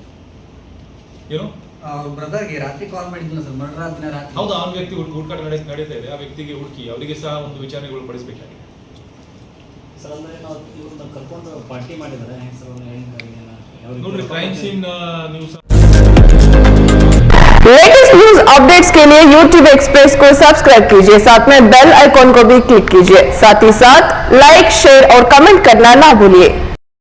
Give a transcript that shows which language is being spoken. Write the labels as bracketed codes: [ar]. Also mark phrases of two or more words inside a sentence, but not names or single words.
[kn] ಏನು ಅವ್ರ ಬ್ರದರ್ಗೆ ರಾತ್ರಿ ಕಾಲ್ ಮಾಡಿದ್ನಲ್ಲ ಸರ್, ಮರ್ಡರ್ ಆದ ದಿನ ರಾತ್ರಿ. ಹೌದು, ಆ ವ್ಯಕ್ತಿ ಹುಡುಕಾಟ ನಡೀತಾ ಇದೆ. ಆ ವ್ಯಕ್ತಿಗೆ ಹುಡುಕಿ ಅವರಿಗೆ ಸಹ ಒಂದು ವಿಚಾರಣೆಗಳು ಪಡಿಸಬೇಕಾಗಿದೆ. ಸರ್ ಅಂದ್ರೆ ನಾವು ಇವ್ರನ್ನ ಕರ್ಕೊಂಡು ಪಾರ್ಟಿ ಮಾಡಿದ್ದಾರೆ ಹೆಂಗ್ ಸರ್ ನೋಡ್ರಿ, ಕ್ರೈಮ್ ಸೀನ್ ನ್ಯೂಸ್ [en] latest news updates [hi] के लिए YouTube एक्सप्रेस को सब्सक्राइब कीजिए, साथ में [en] bell icon [hi] को भी क्लिक कीजिए। साथ ही साथ लाइक, शेयर और कमेंट करना ना भूलिए।